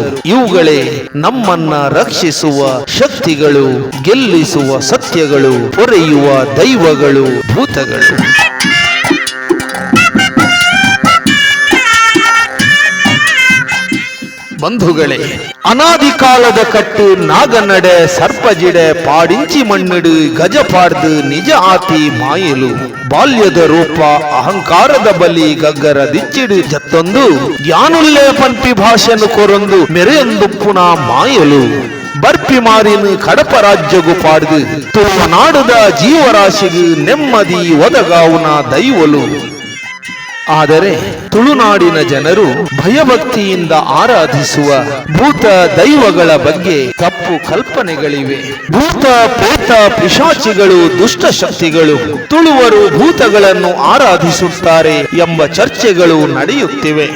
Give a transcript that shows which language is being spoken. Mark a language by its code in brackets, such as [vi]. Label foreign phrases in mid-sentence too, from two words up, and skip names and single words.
[kn] ಇವುಗಳೇ ನಮ್ಮನ್ನ ರಕ್ಷಿಸುವ ಶಕ್ತಿಗಳು, ಗೆಲ್ಲಿಸುವ ಸತ್ಯಗಳು, ಹೊರೆಯುವ ದೈವಗಳು, ಭೂತಗಳು. ಬಂಧುಗಳೇ, [tcy] ಅನಾದಿ ಕಾಲದ ಕಟ್ಟು ನಾಗನಡೆ ಸರ್ಪಜಿಡೆ ಪಾಡಿಂಚಿ ಮಣ್ಣಿಡು ಗಜಪಾಡ್ದು ನಿಜ ಆತಿ ಮಾಯಲು. ಬಾಲ್ಯದ ರೂಪ ಅಹಂಕಾರದ ಬಲಿ ಗಗ್ಗರ ದಿಚ್ಚಿಡು ಜತ್ತೊಂದು ಜ್ಞಾನುಲ್ಲೇ ಪಂಪಿ ಭಾಷೆನು ಕೊರೊಂದು ಮೆರೆಯೊಂದುಪ್ಪುನ ಮಾಯಲು. ಬರ್ಪಿ ಮಾರಿನ ಕಡಪ ರಾಜ್ಯಗು ಪಾಡ್ದು ತುಳುನಾಡುದ ಜೀವರಾಶಿಗು ನೆಮ್ಮದಿ ಒದಗಾವುನ ದೈವಲು. [kn] ಆದರೆ ತುಳುನಾಡಿನ ಜನರು ಭಯಭಕ್ತಿಯಿಂದ ಆರಾಧಿಸುವ ಭೂತ ದೈವಗಳ ಬಗ್ಗೆ ತಪ್ಪು ಕಲ್ಪನೆಗಳಿವೆ. ಭೂತ ಪ್ರೇತ ಪಿಶಾಚಿಗಳು ದುಷ್ಟ ಶಕ್ತಿಗಳು, ತುಳುವರು ಭೂತಗಳನ್ನು ಆರಾಧಿಸುತ್ತಾರೆ ಎಂಬ ಚರ್ಚೆಗಳು ನಡೆಯುತ್ತಿವೆ.